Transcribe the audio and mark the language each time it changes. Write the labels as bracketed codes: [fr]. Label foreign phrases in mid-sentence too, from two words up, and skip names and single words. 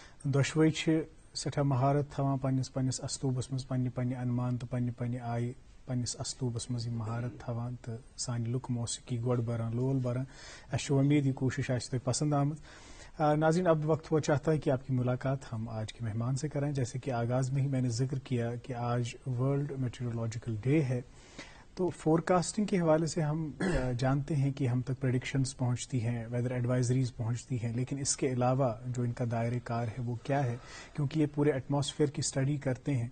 [ks] دۄشوے چھِ سٮ۪ٹھاہ مہارت تھاوان پننِس اسلوٗبس منٛز پننہِ انمان تہٕ پننہِ آیہِ پننِس اسلوٗبس منٛز یہِ مہارت تھاوان تہٕ سانہِ لُکہٕ موسیقی گۄڈٕ بران لول بران. اَسہِ چھُ امید یہ کوشش آسہِ تۄہہِ پسند آمٕژ. [ur] ناظرین اب وقت ہوا چاہتا ہے کہ آپ کی ملاقات ہم آج کے مہمان سے کریں. جیسے کہ آغاز میں ہی میں نے ذکر کیا کہ آج ورلڈ میٹیورولوجیکل ڈے ہے, تو فور کاسٹنگ کے حوالے سے ہم جانتے ہیں کہ ہم تک پریڈکشنز پہنچتی ہیں, [en] weather advisories [ur] پہنچتی ہیں, لیکن اس کے علاوہ جو ان کا دائرۂ کار ہے وہ کیا ہے, کیونکہ یہ پورے ایٹماسفیئر کی اسٹڈی کرتے ہیں.